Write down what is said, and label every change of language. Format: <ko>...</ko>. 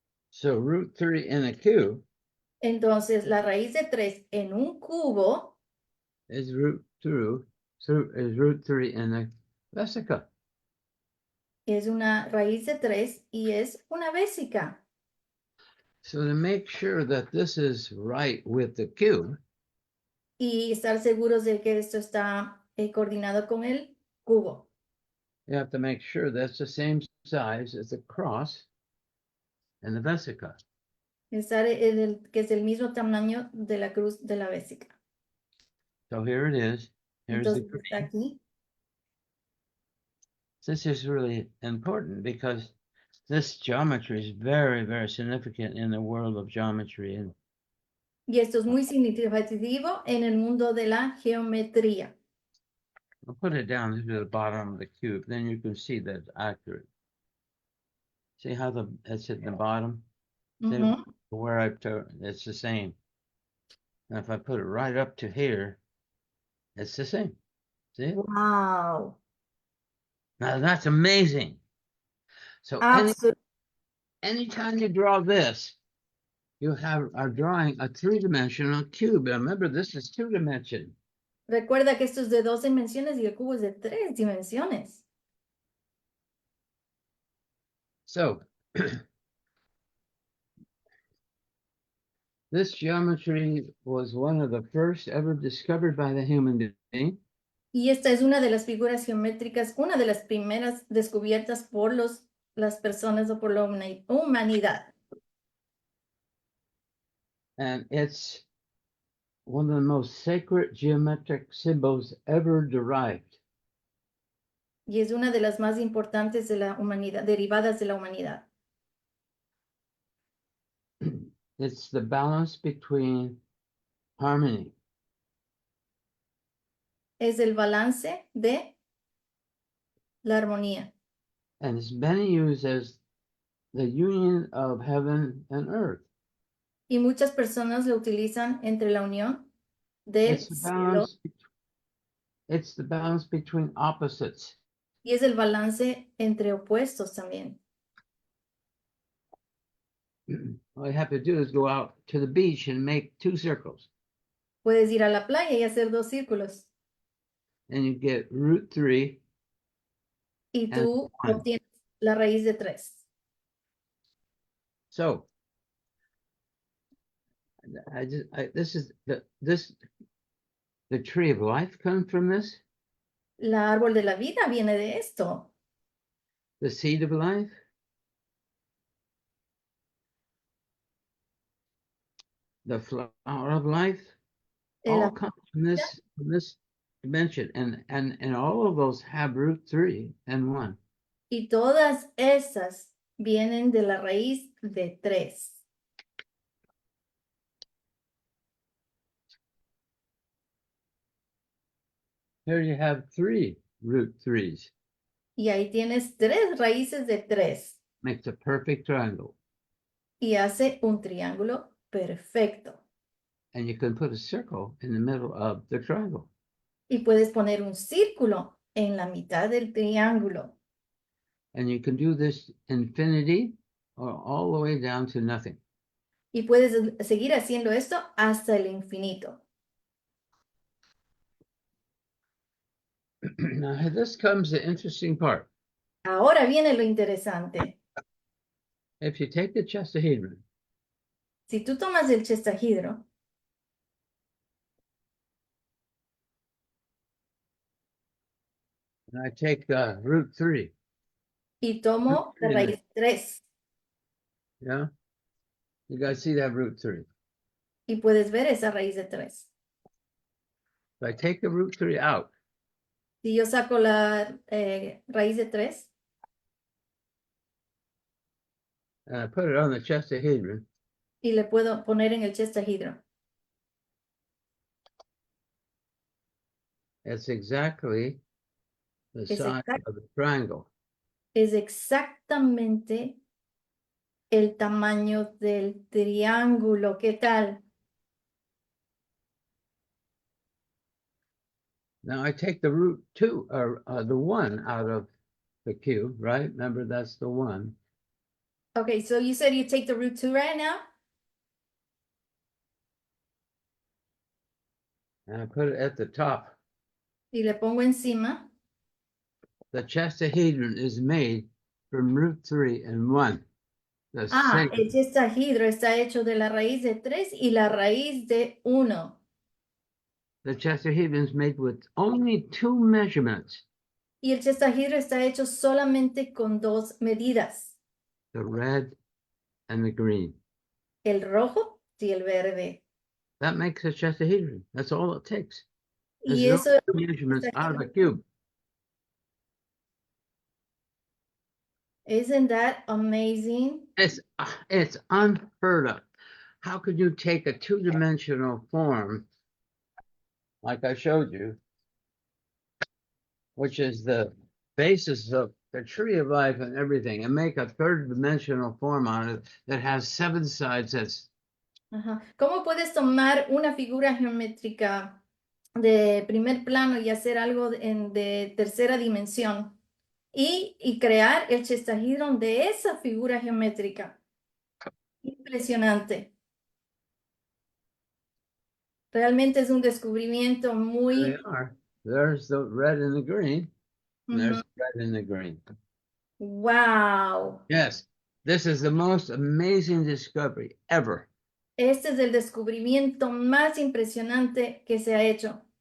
<en>So root 3 in a cube</en> <es>Entonces, la raíz de 3 en un cubo</es> <en>is root 3 in a vesica.</en> <es>es una raíz de 3 y es una vésica.</es> <en>So to make sure that this is right with the cube,</en> <es>Y estar seguros de que esto está coordinado con el cubo.</es> <en>you have to make sure that's the same size as the cross and the vesica.</en> <es>Estar que es el mismo tamaño de la cruz de la vésica.</es> <en>So here it is. Here's the</en> <es>Entonces está</es> <en>green.</en> <es>aquí.</es> <en>This is really important because this geometry is very, very significant in the world of geometry. And</en> <es>Y esto es muy significativo en el mundo de la geometría.</es> <en>I'll put it down to the bottom of the cube, then you can see that it's accurate. See how it's at the bottom? See Ujú. where it's the same. And if I put it right up to here, it's the same. See? Wow. Now that's amazing. So anytime you draw this, you are drawing a 3-dimensional cube. And remember, this is 2-dimension.</en> <es>Recuerda que esto es de 2 dimensiones y el cubo es de 3 dimensiones.</es> <en>So This geometry was one of the first ever discovered by the human being.</en> <es>Y esta es una de las figuras geométricas, una de las primeras descubiertas por las personas o por la humanidad.</es> <en>And it's one of the most sacred geometric symbols ever derived.</en> <es>Y es una de las más importantes de la humanidad, derivadas de la humanidad.</es> <en>It's the balance between harmony.</en> <es>Es el balance de la armonía.</es> <en>And it's been used as the union of heaven and earth.</en> <es>Y muchas personas lo utilizan entre la unión del</es> <en>It's the</en> <es>cielo</es> <en>it's the balance between opposites.</en> <es>y es el balance entre opuestos también.</es> <en>All you have to do is go out to the beach and make 2 circles,</en> <es>Puedes ir a la playa y hacer 2 círculos</es> <en>and you get root 3.</en> <es>y tú</es> <en>one.</en> <es>obtienes la raíz de 3.</es> <en>So this is the tree of life comes from this,</en> <es>La árbol de la vida viene de esto.</es> <en>the seed of life. The flower of life,</en> <es>El</es> <en>all come from this dimension, and all of those have root 3 and 1.</en> <es>Y todas esas vienen de la raíz de 3.</es> <en>Here you have 3 root 3s.</en> <es>Y ahí tienes 3 raíces de 3.</es> <en>Makes a perfect triangle.</en> <es>Y hace un triángulo perfecto.</es> <en>And you can put a circle in the middle of the triangle.</en> <es>Y puedes poner un círculo en la mitad del triángulo.</es> <en>And you can do this infinity or all the way down to nothing.</en> <es>Y puedes seguir haciendo esto hasta el infinito.</es> <en>Now, this comes the interesting part.</en> <es>Ahora viene lo interesante.</es> <en>If you take the chestahedron,</en> <es>Si tú tomas el chestahidro</es> <en>and I take root 3,</en> <es>y tomo la raíz 3</es> <en>yeah, you guys see that root 3.</en> <es>y puedes ver esa raíz de 3.</es> <en>If I take the root 3 out,</en> <es>Si yo saco la raíz de 3</es> <en>and I put it on the chestahedron,</en> <es>y le puedo poner en el chestahidro,</es> <en>it's exactly the</en> <es>Es</es> <en>size</en> <es>exact-</es> <en>of the triangle.</en> <es>es exactamente el tamaño del triángulo. ¿Qué tal?</es> <en>Now I take the root 2 or the 1 out of the cube, right? Remember, that's the 1. Okay, so you said you take the root 2 right now? And I put it at the top.</en> <es>Y le pongo encima.</es> <en>The chestahedron is made from root 3 and 1. The same.</en> <es>El chestahidro está hecho de la raíz de 3 y la raíz de 1.</es> <en>The chestahedron is made with only 2 measurements,</en> <es>Y el chestahidro está hecho solamente con 2 medidas,</es> <en>the red and the green.</en> <es>el rojo y el verde.</es> <en>That makes a chestahedron. That's all it takes.</en> <es>Y</es> <en>There's</en> <es>eso</es> <en>no 2 measurements out of a cube. Isn't that amazing? It's unheard of. How could you take a 2-dimensional form like I showed you, which is the basis of the tree of life and everything, and make a 3rd-dimensional form on it that has 7 sides? That's Ajá.</en> <es>¿Cómo puedes tomar una figura geométrica de primer plano y hacer algo de tercera dimensión y crear el chestahidron de esa figura geométrica? Impresionante. Realmente es un descubrimiento muy...</es> <en>they are. There's the red and the green. And there's Ujú. the red and the green. Wow. Yes, this is the most amazing discovery ever.</en> <es>Este es el descubrimiento más impresionante que se ha hecho.</es>